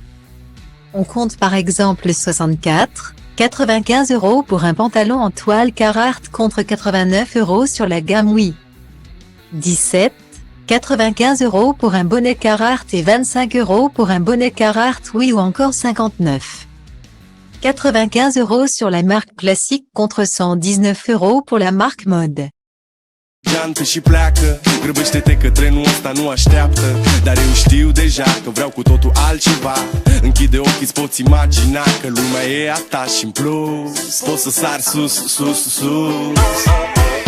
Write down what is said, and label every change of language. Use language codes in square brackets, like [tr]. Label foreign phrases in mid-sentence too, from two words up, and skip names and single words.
[fr] On compte par exemple 64,95 € pour un pantalon en toile Carhartt contre 89 € sur la gamme Oui. 17,95 € pour un bonnet Carhartt et 25 € pour un bonnet Carhartt Oui ou encore 59,95 € sur la marque classique contre 119 € pour la marque mode. [ro] Geantă și pleacă, grăbește-te că trenul ăsta nu așteaptă. Dar eu știu deja că vreau cu totul altceva. Închide ochii, îți poți imagina că lumea e a ta și în plus poți să sari sus, sus, sus.